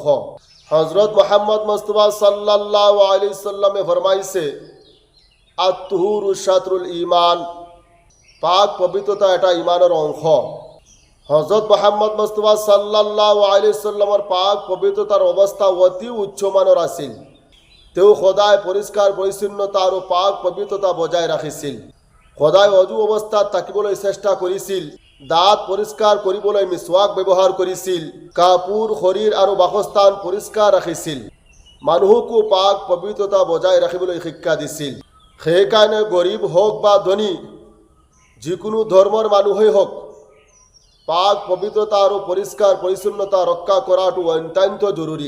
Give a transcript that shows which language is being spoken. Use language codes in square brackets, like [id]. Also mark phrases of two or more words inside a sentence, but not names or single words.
[as] হজরত মোহাম্মদ মুস্তাফা [ar] صلى الله عليه وسلم [as] ফরমাইছে, [ar] الطهور شطر الإيمان, [as] পাক পবিত্রতা এটা ইমানের অংশ। হজরত মোহাম্মদ মুস্তাফা [ar] صلى الله عليه وسلم [as] পাক পবিত্রতার অবস্থা অতি উচ্চমানের আছিল। তেও সদায় পরিষ্কার পরিচ্ছন্নতা আৰু পাক পবিত্রতা বজায় ৰাখিছিল। সদায় অজু অৱস্থাত থাকিবলৈ চেষ্টা কৰিছিল। দাঁত পৰিষ্কাৰ কৰিবলৈ মিছৱাক ব্যৱহাৰ কৰিছিল। কাপোৰ, শৰীৰ আৰু বাসস্থান পৰিষ্কাৰ ৰাখিছিল। মানুহকো পাক পবিত্ৰতা বজাই ৰাখিবলৈ শিক্ষা দিছিল। সেইকাৰণে গৰীব হওক বা ধনী, যিকোনো ধৰ্মৰ মানুহেই হওক, পাক পবিত্ৰতা আৰু পৰিষ্কাৰ পৰিচ্ছন্নতা ৰক্ষা কৰাটো অত্যন্ত জৰুৰী।